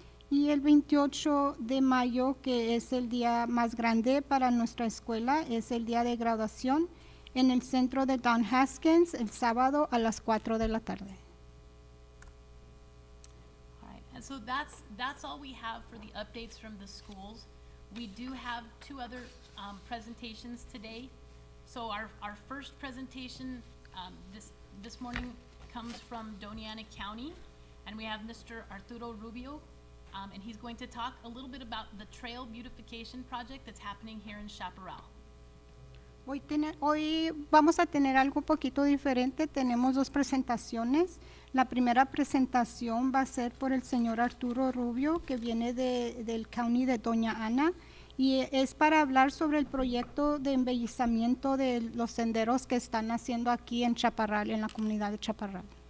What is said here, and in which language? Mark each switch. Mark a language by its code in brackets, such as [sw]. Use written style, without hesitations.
[es] Y el 28 de mayo, que es el día más grande para nuestra escuela, es el día de graduación. en el centro de Don Haskins el sábado a las 4 de la tarde. [en] All right, and so that's all we have for the updates from the schools. We do have two other presentations today. So our first presentation this morning comes from Doña Ana County, and we have Mr. Arturo Rubio, and he's going to talk a little bit about the trail beautification project that's happening here in Chaparral. [es] Hoy vamos a tener algo un poquito diferente. Tenemos dos presentaciones. La primera presentación va a ser por el señor Arturo Rubio, que viene del county de Doña Ana, y es para hablar sobre el proyecto de embellecimiento de los senderos que están haciendo aquí en Chaparral, en la comunidad de Chaparral.